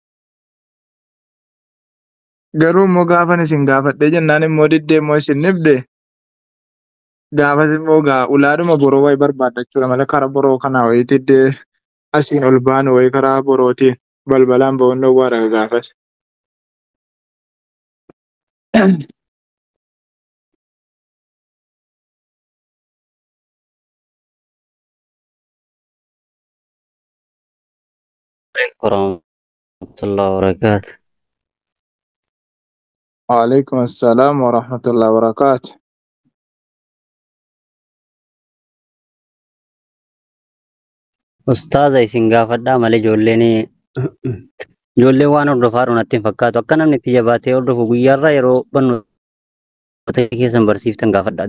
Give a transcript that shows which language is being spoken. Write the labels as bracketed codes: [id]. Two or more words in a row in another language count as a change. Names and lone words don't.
[om] Garuu immoo gaafan isin gaafadhee jennaan immoo diddee immoo isin dhibde. Gaafas immoo ulaadhuma boroo wayii barbaadda jechuudha. Mala karaa boroo kanaa wayii diddee asiin ol baanu wayii karaa borootiin balbalaan ba'uun dhowwaadha gaafas. [ar] ورحمة الله وبركاته. وعليكم السلام ورحمة الله وبركاته. [om] Ustaaza isin gaafadhaa malee ijoolleen waan hordofaa natti hin fakkaatu. Akka namni itti jabaatee hordofu guyyaarraa yeroo barnoota keessan barsiiftan gaafadhaa.